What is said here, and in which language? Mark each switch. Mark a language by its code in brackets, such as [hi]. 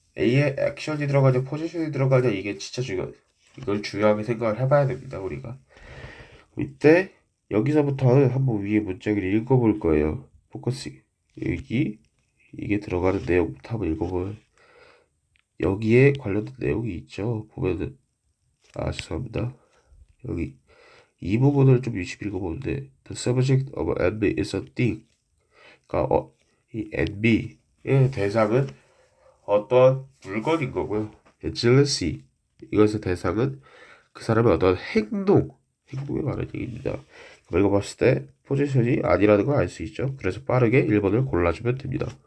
[ko] A에 액션이 들어가냐, 포지션이 들어가냐, 이게 진짜 이걸 중요하게 생각을 해봐야 됩니다, 우리가. 이때, 여기서부터는 한번 위에 문장을 읽어볼 거예요. 포커스, 이게 들어가는 내용부터 한번 읽어볼. 여기에 관련된 내용이 있죠. 보면은, 죄송합니다. 여기, 이 부분을 좀 유심히 읽어보는데, [en] The subject of NB is a thing. [ko] 그러니까, 이 NB의 대상은 어떤 물건인 거고요. jealousy 이것의 대상은 그 사람의 어떤 행동에 관한 얘기입니다. 읽어봤을 때 포지션이 아니라는 걸 알 수 있죠. 그래서 빠르게 1번을 골라주면 됩니다.